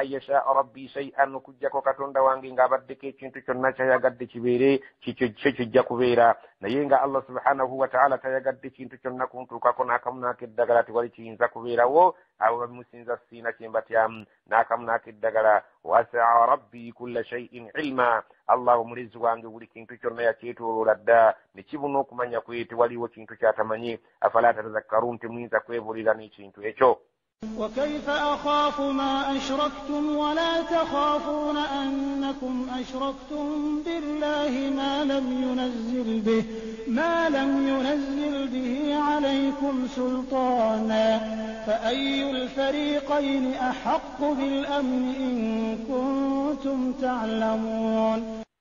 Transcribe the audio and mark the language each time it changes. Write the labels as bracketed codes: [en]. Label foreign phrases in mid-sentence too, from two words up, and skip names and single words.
[ar] أن يشاء ربي شيئا [lg] okuggyako katonda wange ng'abaddeko ekintu kyonna kyayagadde kibeere kikyo kijja kubeera naye nga [ar] الله سبحانه وتعالى [lg] tayagadde kintu kyonna kuntuukako n'akamu n'akeddagala tewali kiyinza kubeerawo abo bamusinza siina kyembatyamu n'akamu n'akeddagala [ar] وسع ربي كل شيء علما [lg] Allah omulezi wange buli kintu kyonna yakyetooloola dda ne kibuna okumanya kwe tewaliwo kintu kyatamanyi [ar] أفلا تتذكرون [lg] temuyinza kwebuulira n'ekintu ekyo [ar] وكيف أخاف ما أشركتم ولا تخافون أنكم أشركتم بالله ما لم ينزل به عليكم سلطانا فأي الفريقين أحق بالأمن إن كنتم تعلمون